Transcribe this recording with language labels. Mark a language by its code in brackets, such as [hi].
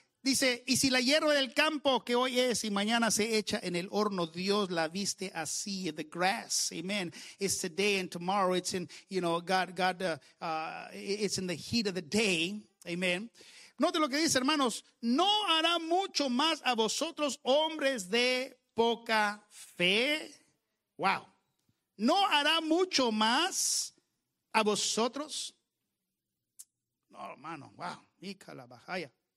[es] Dice, y si la hierba del campo que hoy es y mañana se echa en el horno, Dios la viste así. [en] The grass, amen, is today and tomorrow. It's in, you know, it's in the heat of the day, amen. [es] Note lo que dice, hermanos, no hará mucho más a vosotros, hombres de poca fe. Wow. No hará mucho más a vosotros. No, hermano, wow. Mícala, bajaya.